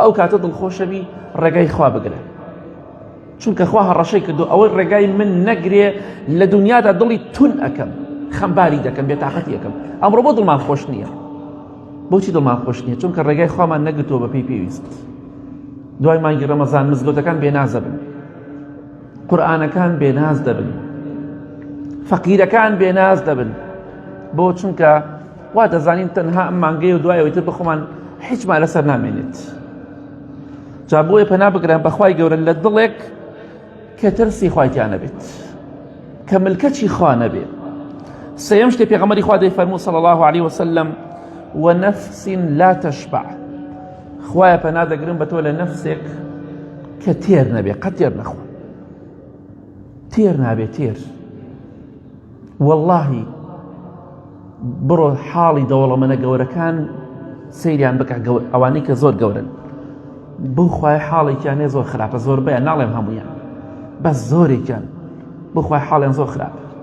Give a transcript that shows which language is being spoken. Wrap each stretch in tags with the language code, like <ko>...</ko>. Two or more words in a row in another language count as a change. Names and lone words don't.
<ckb>ئەو کاتە دڵخۆشە بی ڕێگای خوا بگرە چونکە خوا هەڕەشەی کردو ئەوەی ڕێگای من نەگرێ لە دنیادا دڵی تون ئەکەم خەمباری دەکەم بێتاقەتی ئەەکەم ئەمڕۆ بۆ دڵمان خۆش نییە بۆچی دڵمان خۆش نییە چونکە ڕێگای خوامان نەگرتووە بە پێی پێویست دوای مانگی ڕەمەزان مزگەوتەکان بێنازە بن قورئانەکان بێناز دەبن، فەقیرەکان بێناز دەبن، بۆ چونکە وا دەزانین تەنها ئەم مانگەی و دوایەوەی تر بخۆمان هیچمان لەسەر نامێنێت. جا بۆیە پەنا بگرن بەخوای گەورە لە دڵێک کە ترسی خوایتیان نەبێت، کە ملکەتی خوا نەبێت. سەیەم شتێ پێغەمبەری خوا دەیفەرموو</ckb> <ar>صلی الله عليه وسلم ونفس لا تشبع،</ar> <ckb>خوایە پەنا دەگرن بە تۆ لە نەفسێک کە تێر نەبێ، قەت تێر نەخوا، تێر نابێ تێر. واللهی بڕۆ حاڵی دەوڵەمەنە گەورەکان سەیریان بکە، ئەوانەی کە زۆر گەورن، بۆ خوای حاڵێکیان زۆر خراپە، زۆر بەیان ناڵێم هەموویان، بەس زۆرێکیان بۆ خوای حاڵیان زۆر خراپە.</ckb>